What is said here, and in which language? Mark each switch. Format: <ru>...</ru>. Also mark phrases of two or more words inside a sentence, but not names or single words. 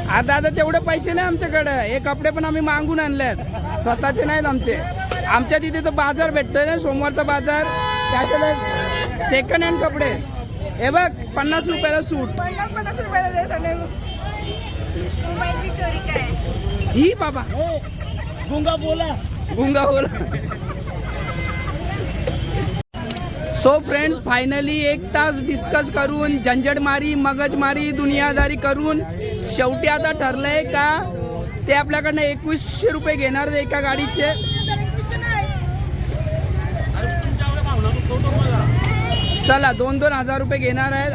<mr>आता आता तेवढे पैसे नाही आमच्याकडे. हे कपडे पण आम्ही मागून आणलेत. स्वतःचे नाहीत आमचे. आमच्या तिथे तो बाजार भेटतोय ना सोमवारचा बाजार. त्याच्यात</mr> <en>second hand</en> <mr>कपडे हे बघ 50 रुपयाला सूट. 50 रुपयाला मोबाईल बी चोरी काय ही बाबा गुंगा बोला. गुंगा बोला.</mr> <en>so friends finally</en> <mr>1 तास डिस्कस करून झंझटमारी मगजमारी दुनियादारी करून शेवटी आता ठरलंय का ते आपल्याकडनं 2100 रुपये घेणार एका गाडीचे. चला 2-2 हजार रुपये घेणार आहेत.</mr>